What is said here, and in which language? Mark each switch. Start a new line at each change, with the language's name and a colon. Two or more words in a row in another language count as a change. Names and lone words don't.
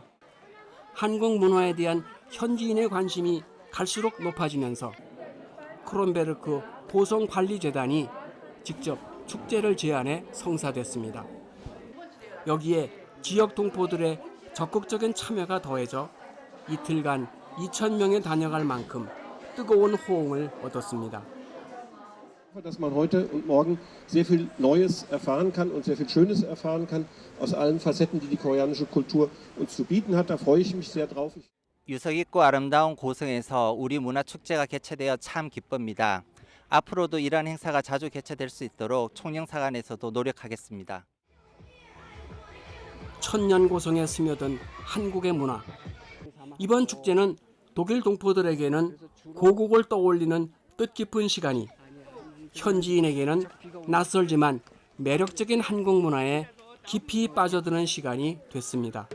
Korean: 한국 문화에 대한 현지인의 관심이 갈수록 높아지면서 크론베르크 보성관리재단이 직접 축제를 제안해 성사됐습니다. 여기에 지역 동포들의 적극적인 참여가 더해져 이틀간 2,000명이 다녀갈 만큼 뜨거운 호응을 얻었습니다.
German: Dass man heute und morgen sehr viel Neues erfahren kann und sehr viel Schönes erfahren kann aus allen Facetten, die die koreanische Kultur uns zu bieten hat. Da freue ich mich sehr drauf.
Korean: 유서 깊고 아름다운 고성에서 우리 문화축제가 개최되어 참 기쁩니다. 앞으로도 이러한 행사가 자주 개최될 수 있도록 총영사관에서도 노력하겠습니다. 천년 고성에 스며든 한국의 문화. 이번 축제는 독일 동포들에게는 고국을 떠올리는 뜻깊은 시간이, 현지인에게는 낯설지만 매력적인 한국 문화에 깊이 빠져드는 시간이 됐습니다.